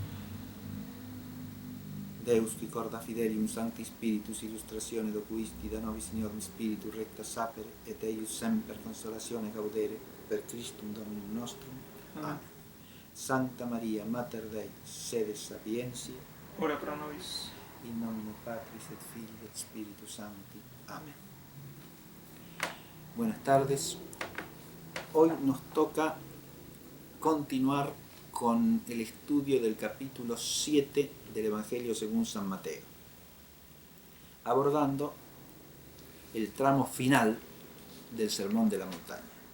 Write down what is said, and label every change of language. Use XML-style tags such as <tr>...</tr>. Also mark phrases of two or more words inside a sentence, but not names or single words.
<la>Deus qui corda fidelium Sancti Spiritus illustratione docuisti da nobis signorum Spiritus recta sapere et eius semper consolatione gaudere per Christum Dominum nostrum. Amen. Sancta Maria, Mater Dei, sede sapientiae, Ora pro nobis. in nomine Patris et Filii et Spiritus Sancti.</la> <es>Amén. Buenas tardes. Hoy nos toca continuar con el estudio del capítulo 7 del Evangelio según San Mateo, abordando el tramo final del Sermón de la Montaña.</es>